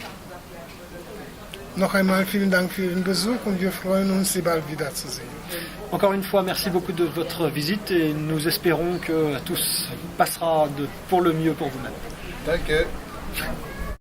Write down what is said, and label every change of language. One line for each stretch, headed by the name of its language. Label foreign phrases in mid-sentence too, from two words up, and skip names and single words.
German: Noch einmal vielen Dank für Ihren Besuch und wir freuen uns, Sie bald wiederzusehen.
French: Encore une fois, merci beaucoup de votre visite et nous espérons que tout passera pour le mieux pour vous-même.
German: Danke.